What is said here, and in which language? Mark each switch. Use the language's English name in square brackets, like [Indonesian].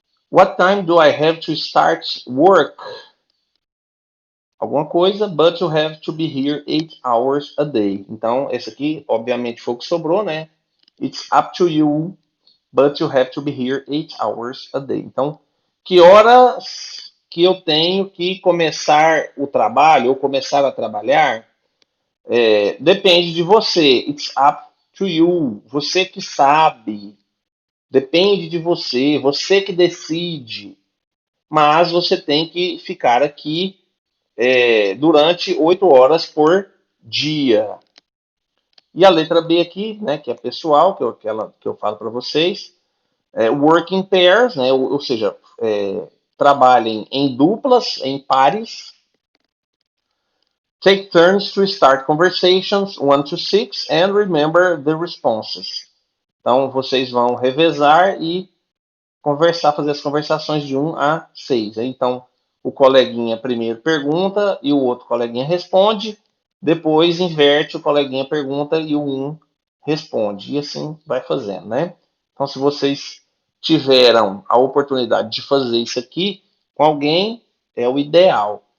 [English] What time do I have to start work? [Portuguese] Alguma coisa, [English] but you have to be here 8 hours a day. [Portuguese] Então, esse aqui, obviamente, foi o que sobrou, né? [English] It's up to you, but you have to be here 8 hours a day. [Portuguese] Então, que horas que eu tenho que começar o trabalho ou começar a trabalhar? Depende de você. [English] It's up to you. [Portuguese] Você que sabe. Depende de você. Você que decide. Mas você tem que ficar aqui durante 8 horas por dia. E a letra B aqui, né, que é pessoal, que eu falo para vocês. [English] Work in pairs, [Portuguese] né? Ou seja, trabalhem em duplas, em pares. [English] Take turns to start conversations 1 to 6 and remember the responses. [Portuguese] Então, vocês vão revezar e conversar, fazer as conversações de 1 a 6. Então, o coleguinha primeiro pergunta e o outro coleguinha responde, depois inverte, o coleguinha pergunta e o um responde. E assim vai fazendo, né? Então, se vocês tiveram a oportunidade de fazer isso aqui com alguém, é o ideal.